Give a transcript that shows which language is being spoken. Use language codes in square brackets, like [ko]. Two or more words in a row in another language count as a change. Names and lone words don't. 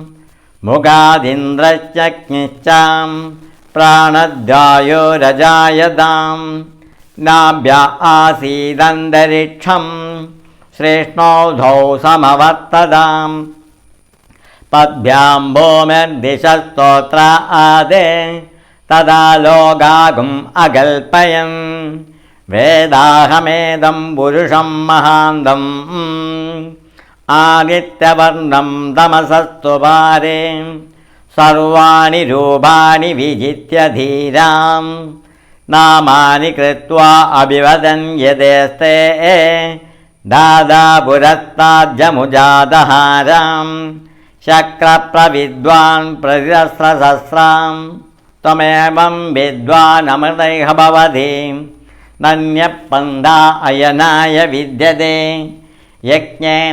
[sa] മുഖാദിന്ദ്രശ്ചഗ്നിശ്ചാം പ്രാണദ്വായോരജായതാം നാഭ്യ ആസീദന്തരിക്ഷം ശ്രേഷ്ഠോധൗ സമവർത്തതാം പദ്ഭ്യാം ഭൂമിർദിശസ്തോത്ര ആദേ തദാ ലോകാഗും അകൽപ്പയൻ വേദാഹമേദം പുരുഷം മഹാന്തം ആദിത്യവർണം തമസസ്തു പാരേ സർവാണി രൂപാണി വിജിത്യ ധീരാം നാമാനി കൃത്വാ അഭിവദൻ യദേസ്തേ दादा पुरस्ताज्जमुजादहारां शक्रप्रविद्वान् प्रतिरस्रसहस्रां त्वमेवं विद्वानमृतैः भवति नन्यपन्था अयनाय विद्यते यज्ञेन